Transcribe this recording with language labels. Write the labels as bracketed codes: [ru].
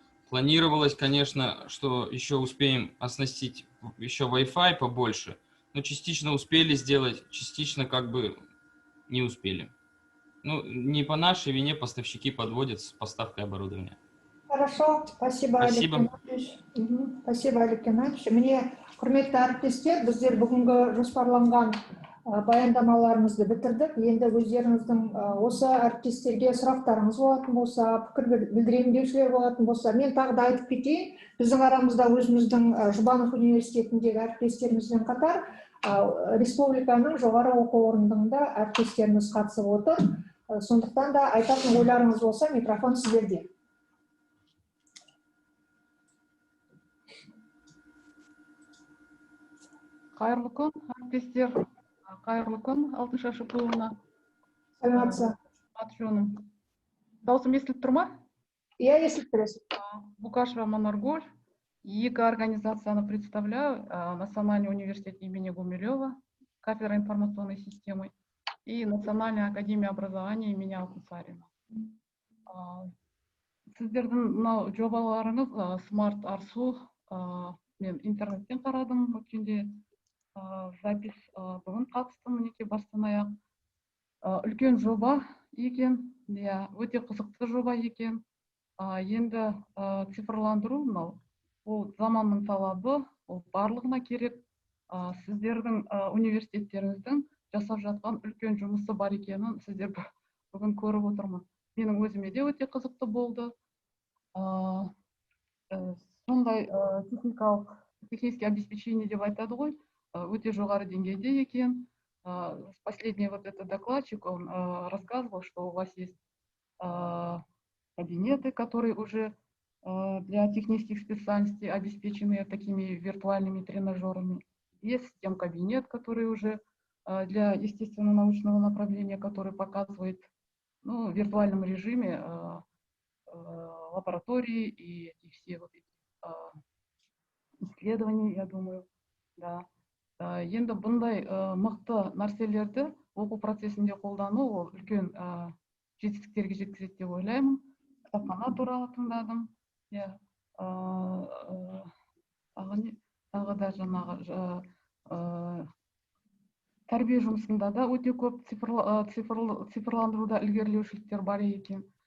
[ru] Планировалось, конечно, что еще успеем оснастить еще Wi-Fi побольше, но частично успели сделать, частично как бы не успели. Ну, не по нашей вине поставщики подводят с поставкой оборудования. Хорошо, спасибо, Олег Геннадьевич. Спасибо, Олег Геннадьевич. [kk] Мне құрметті әріптестер, біздер бүгінгі жоспарланған баяндамаларымызды бітірдік. Енді өздеріңіздің осы әріптестерге сұрақтарыңыз болатын болса, пікір білдірейін деушілер болатын болса, мен тағы да айтып кетейін. Біздің арамызда өзіміздің Жұбанов университетіндегі әріптестерімізбен қатар республиканың жоғары оқу орнында әріптестеріміз қатысып отыр. Сондықтан да айтатын ойларыңыз болса, микрофон сіздерде. Қайырлы күн, әріптестер. Қайырлы күн, Алтыншаш оқуына. Саламатсыз. Аты жөнім. Даусым естіліп тұр ма? Иә, естіліп тұрсыз. Букашева Манарголь. Екі организацияны представляю. [ru] Национальный университет имени Гумилева, кафедра информационной системы, и Национальная академия образования имени Алтынсарина. [kk] сіздердің мынау жобаларыңыз смарт арсу, мен интернеттен қарадым өткенде запись, бүгін қатыстым мінекей бастан аяқ. Үлкен жоба екен, өте қызықты жоба екен. Енді цифрландыру мынау, ол заманның талабы, ол барлығына керек. Сіздердің университеттеріңіздің жасап жатқан үлкен жұмысы бар екенін сіздер бүгін көріп отырмын. Менің өзіме де өте қызықты болды. Сондай технический обеспечение деп айтады ғой, өте жоғары деңгейде екен. [ru] Последний вот этот докладчик, он рассказывал, что у вас есть кабинеты, которые уже для технических специальностей обеспечены такими виртуальными тренажерами. Есть кабинет, который уже для естественно-научного направления, который показывает в виртуальном режиме лаборатории и все вот эти исследования, я думаю. Да. [kk] Енді бұндай мықты нәрселерді оқу процесінде қолдану, ол үлкен жетістіктерге жеткізеді деп ойлаймын. Кітапхана туралы тыңдадым. Тағы да жаңағы тәрбие жұмысында да өте көп цифрландыруда ілгерілеушіліктер бар екен.